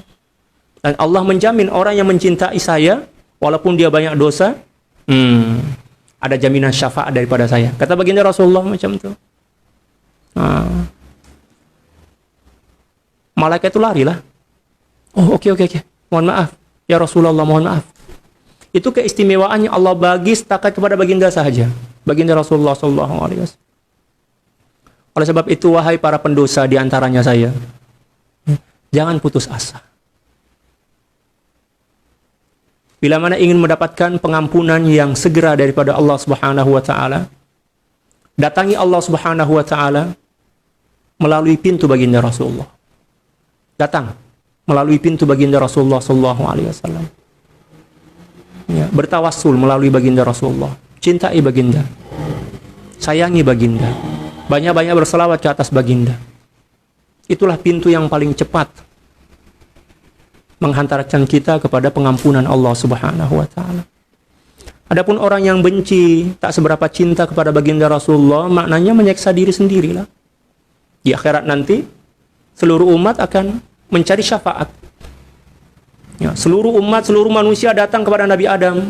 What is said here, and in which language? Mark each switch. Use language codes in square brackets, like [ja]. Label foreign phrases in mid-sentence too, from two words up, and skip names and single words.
[ms] Dan Allah menjamin orang yang mencintai saya, walaupun dia banyak dosa, ada jaminan syafaat daripada saya. Kata baginda Rasulullah macam itu. Malaikat itu lari lah. Oh oke. Mohon maaf. Ya Rasulullah, mohon maaf. Itu keistimewaannya Allah bagi setakat kepada baginda sahaja. Baginda Rasulullah SAW. Oleh sebab itu, wahai para pendosa di antaranya saya, jangan putus asa. Bila mana ingin mendapatkan pengampunan yang segera daripada Allah [ar] سبحانه وتعالى, [ms] datangi Allah [ar] سبحانه وتعالى [ms] melalui pintu baginda Rasulullah. Datang melalui pintu baginda Rasulullah [ar] صلى الله عليه وسلم. [ms] Ya, bertawassul melalui baginda Rasulullah. Cintai baginda. Sayangi baginda. Banyak-banyak berselawat ke atas baginda. Itulah pintu yang paling cepat menghantarkan kita kepada pengampunan Allah [ar] سبحانه وتعالى. [ms] Adapun orang yang benci, tak seberapa cinta kepada baginda Rasulullah, maknanya menyiksa diri sendirilah. Di akhirat nanti seluruh umat akan mencari syafaat. Ya, seluruh umat, seluruh manusia datang kepada Nabi Adam.